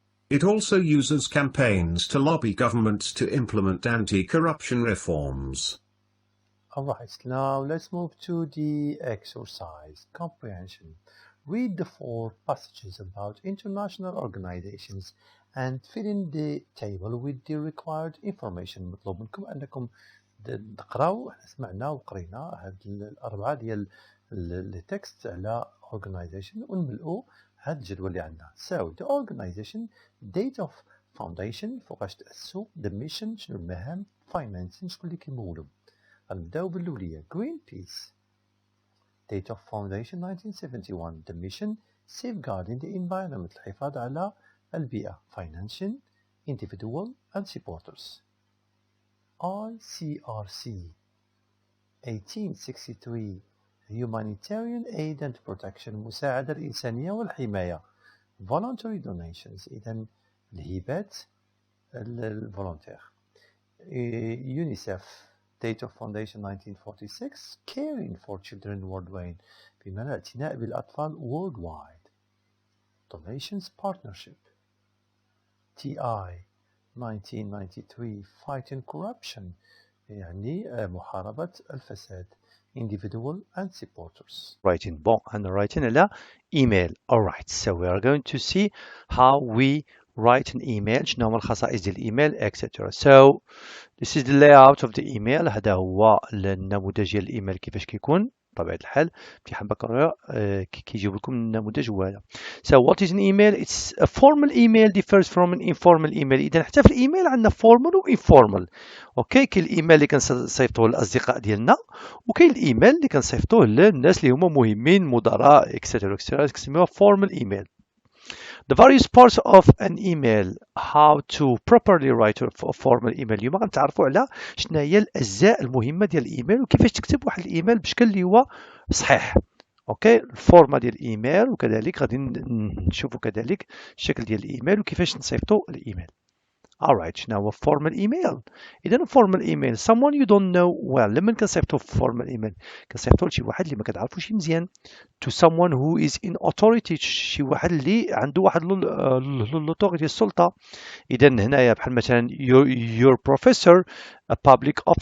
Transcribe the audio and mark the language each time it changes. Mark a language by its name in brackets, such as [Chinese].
[English] It also uses campaigns to lobby governments to implement anti-corruption reforms. Alright, now let's move to the exercise, comprehension. Read the 4 passages about international organizations and fill in the table with the required information. [Arabic] مطلوب منكم أنكم تقراو. سمعنا وقرينا هاد الأربعة ديال التكست على organization ونملؤوا هاد الجدول اللي عندنا. [English] So the organization, date of foundation [Arabic] فوقاش تأسسوا, [English] the mission [Arabic] شنو المهام, [English] financing [Arabic] شكون اللي كيمولوا. غنبداو بالأولية Greenpeace. [English] Date of foundation 1971. The mission safeguarding the environment, [Arabic] الحفاظ على البيئة. [English] Financing individual and supporters. ICRC 1863. Humanitarian aid and protection, [Arabic] المساعدة الإنسانية والحماية. [English] Voluntary donations, [Arabic] إذن الهبات الفولونتير. [English] UNICEF. Date of foundation 1946. Caring for children worldwide, [Arabic] بمعنى الاعتناء بالأطفال [English] worldwide. Donations partnership. TI 1993. Fighting corruption, [Arabic] يعني محاربة الفساد. [English] Individual and supporters. Writing bon and writing على email. Alright, so we are going to see how we write an email, [Arabic] شنو هما الخصائص ديال الايميل [English] etc. So this is the layout of the email. [Arabic] هذا هو النموذج ديال الايميل كيفاش كيكون بطبيعة الحال. امتحان باكلوريا كيجيب لكم النموذج هو هذا. [English] So what is an email? It's a formal email differs from an informal email. [Arabic] إذا حتى في الايميل عندنا formal و informal. اوكي, كاين الايميل اللي كنصيفطوه للاصدقاء ديالنا وكاين الايميل اللي كنصيفطوه للناس اللي هما مهمين, مدراء etc. كنسميوها [English] formal email. The various parts of an email, how to properly write a formal email. [Arabic] اليوم غنتعرفوا على شنو هي الاجزاء المهمه ديال الايميل وكيفاش تكتب واحد الايميل بشكل اللي هو صحيح. اوكي, الفورما ديال الايميل وكذلك غادي نشوفوا كذلك الشكل ديال الايميل وكيفاش نصيفطوا الايميل. alright شنو هو formal email اذا formal email [English] someone you don't know well [Arabic] لما كنصيفطو formal email كنصيفطو لشي واحد اللي ما كتعرفوش مزيان [English] to someone who is in authority [Arabic] شي واحد اللي عنده واحد l'autority السلطة إذا هنايا بحال مثلا [English] your professor a public